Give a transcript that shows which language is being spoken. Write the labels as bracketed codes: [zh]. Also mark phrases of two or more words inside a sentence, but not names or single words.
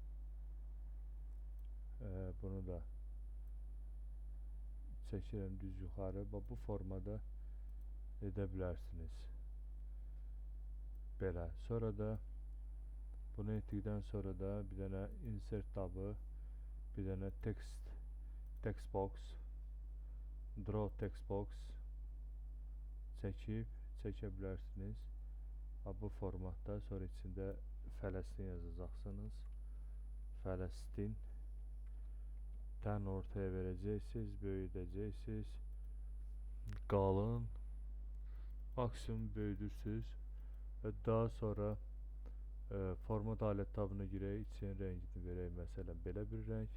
[az] Bunu da çəkirəm düz yuxarı. Bu formada edə bilərsiniz. Belə. Sonra da bunu etdikdən sonra da bir dənə insert tabı, bir dənə [en] text box, draw text box [az] çəkə bilərsiniz. Bu formatda sonra içində Fələstin yazacaqsınız. Fələstin tən ortaya verəcəksiniz, böyüdəcəksiniz. Qalın maksimum böyüdürsünüz və daha sonra format alət tabına girək, için rəngini verək, məsələn belə bir rəng.